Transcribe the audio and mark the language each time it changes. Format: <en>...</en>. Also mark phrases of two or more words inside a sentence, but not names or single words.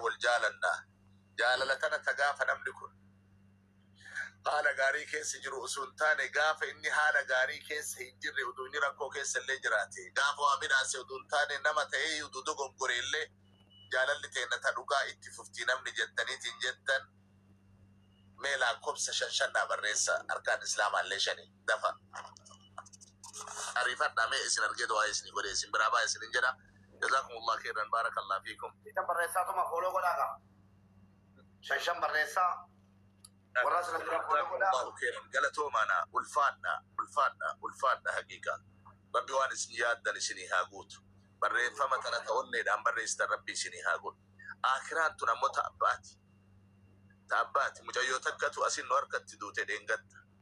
<om>wal jaalannaa jaalala tana ta gaafa namni kun haala gaarii keessa jiru osoo hin taane gaafa inni haala gaarii keessa hin jirre utuu inni rakkoo keessa illee jiraate gaafa waa midhaase utuu hin taane nama ta'ee utuu dogoggore illee jaalalli teenna ta dhugaa itti fuftii namni jettaniitiin jettan mee lakkoofsa shan barreessa arkaan islaamaallee shani dafa arifadhaa mee isin argee du'aa isin godhe isin biraa baa isin jedha</om> <ar>جزاكم الله خيرا بارك الله فيكم</ar> <om>ita barreessaa tuma kooloo godhaaga shan barreessaa warra sana dura kooloo godhaa khairan galatoomaana ulfaadha haqiiqa rabbi waan isin yaaddan isinii haa guutu barreeffama tana ta'onneedhaan barreessitan rabbi isinii haa godhu aakiraan tun ammoo ta'abbaati mucayyoo takkatu asin nu harkatti duute dheengatta</om>